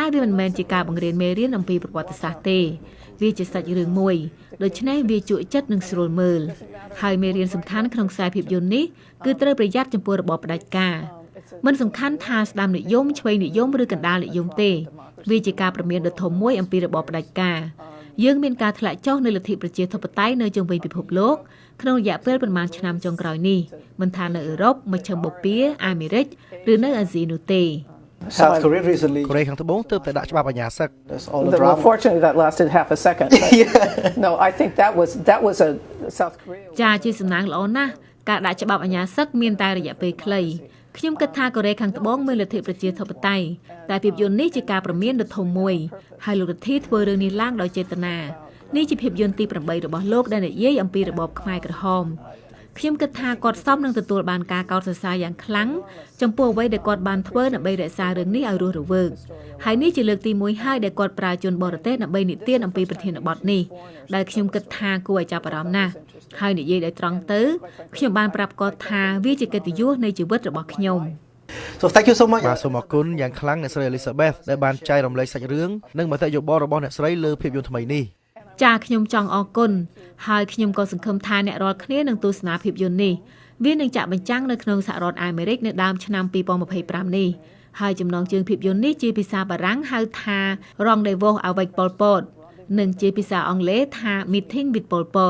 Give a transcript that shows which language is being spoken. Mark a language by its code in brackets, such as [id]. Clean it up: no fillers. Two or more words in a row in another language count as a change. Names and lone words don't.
[km] វាមិនមែនជាការបង្រៀនមេរៀនអំពីប្រវត្តិសាស្ត្រទេវាជាសាច់រឿងមួយដូច្នេះវាជក់ចិត្តនិងស្រួលមើលហើយមេរៀនសំខាន់ក្នុងខ្សែភាពយន្តនេះគឺត្រូវប្រយ័ត្នចំពោះរបបផ្ដាច់ការមិនសំខាន់ថាស្ដាំនិយមឆ្វេងនិយមឬកណ្ដាលនិយមទេវាជាការព្រមានដ៏ធំមួយអំពីរបបផ្ដាច់ការយើងមានការធ្លាក់ចុះនៃលទ្ធិប្រជាធិបតេយ្យនៅជុំវិញពិភពលោកក្នុងរយៈពេលប្រមាណឆ្នាំចុងក្រោយនេះមិនថានៅអឺរ៉ុបមជ្ឈិមបូព៌ាអាមេរិកឬនៅអាស៊ីនោះទេ [en] South Korea recently [km] កូរ៉េខាងត្បូងទើបតែដាក់ច្បាប់អាជ្ញាសឹក [en] Fortunately that lasted half a second. No, I think that was a South Korea. [km] ចាជាសំណាងល្អណាស់ការដាក់ច្បាប់អាជ្ញាសឹកមានតែរយៈពេលខ្លីខ្ញុំគិតថាកូរ៉េខាងត្បូងមានលទ្ធិប្រជាធិបតេយ្យតែភាពយន្តនេះជាការប្រមានដ៏ធំមួយហើយ លោករដ្ឋាភិបាលធ្វើរឿងនេះឡើងដោយចេតនានេះជាភាពយន្តទី8របស់លោកដែលនិយាយអំពីរបបខ្មែរក្រហមខ្ញុំគិតថាគាត់សមនឹងទទួលបានការកោតសរសើរយ៉ាងខ្លាំងចំពោះអ្វីដែលគាត់បានធ្វើដើម្បីរក្សារឿងនេះឲ្យរស់រវើកហើយនេះជាលើកទី1ហើយដែលគាត់ប្រើជនបរទេសដើម្បីនិទានអំពីប្រធានបទនេះដែលខ្ញុំគិតថាគួរឲ្យចាប់អារម្មណ៍ណាស់ហើយនិយាយដោយត្រង់ទៅខ្ញុំបានប្រាប់គាត់ថាវាជាកិត្តិយសនៃជីវិតរបស់ខ្ញុំ [en] So thank you so much. [km] បាទសូមអរគុណយ៉ាងខ្លាំងអ្នកស្រី Elizabeth ដែលបានចែករំលែកសាច់រឿងនិងមតិយោបល់របស់អ្នកស្រីលើភាពយន្តថ្មីនេះ ចាខ្ញុំចង់អរគុណហើយខ្ញុំក៏សង្ឃឹមថាអ្នករាល់គ្នានឹងទស្សនាភាពយន្តនេះវានឹងចាក់បញ្ចាំងនៅក្នុងសហរដ្ឋអាមេរិកនៅដើមឆ្នាំ2025នេះហើយចំណងជើងភាពយន្តនេះជាភាសាបារាំងហៅថា Rendezvous avec Pol Pot និងជាភាសាអង់គ្លេសថា Meeting with Pol Pot